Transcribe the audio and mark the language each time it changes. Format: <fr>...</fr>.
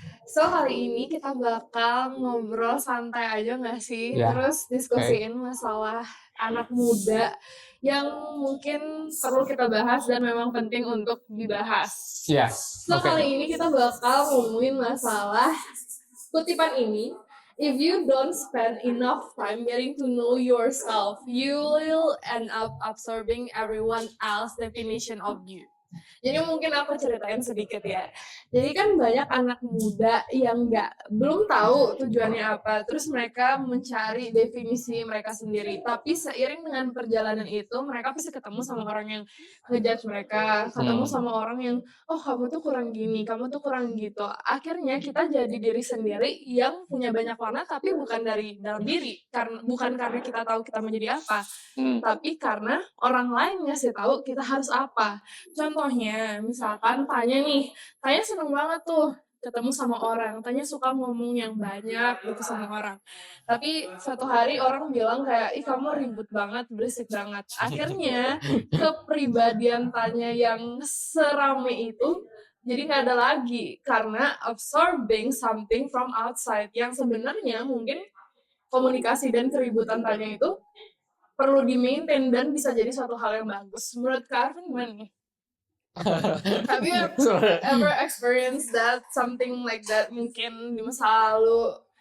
<id>So hari ini kita bakal ngobrol santai aja gak sih?</id> <en>Yeah.</en> <id>Terus diskusiin masalah anak muda yang mungkin perlu kita bahas dan memang penting untuk dibahas. So kali ini kita bakal ngomongin masalah kutipan ini.</id> <en>If you don't spend enough time getting to know yourself, you will end up absorbing everyone else's definition of you.</en> <id>Jadi mungkin aku ceritain sedikit ya. Jadi kan banyak anak muda yang belum tahu tujuannya apa. Terus mereka mencari definisi mereka sendiri. Tapi seiring dengan perjalanan itu, mereka pasti ketemu sama orang yang ngejudge mereka. Ketemu sama orang yang, kamu tuh kurang gini, kamu tuh kurang gitu. Akhirnya kita jadi diri sendiri yang punya banyak warna, tapi bukan dari dalam diri. Bukan karena kita tahu kita mau jadi apa. Tapi karena orang lain ngasih tahu kita harus apa. Contohnya, misalkan Tanya seneng banget tuh ketemu sama orang, Tanya suka ngomong yang banyak gitu sama orang. Tapi satu hari orang bilang kayak, ih kamu ribut banget, berisik banget. Akhirnya kepribadian Tanya yang serame itu jadi gak ada lagi karena</id> <en>absorbing something from outside</en> <id>yang sebenarnya mungkin komunikasi dan keributan Tanya itu perlu di-maintain dan bisa jadi suatu hal yang bagus. Menurut Kak Arvin gimana nih?</id> <en>Have you ever experienced that, something like that</en> <id>mungkin di masa lalu?</id>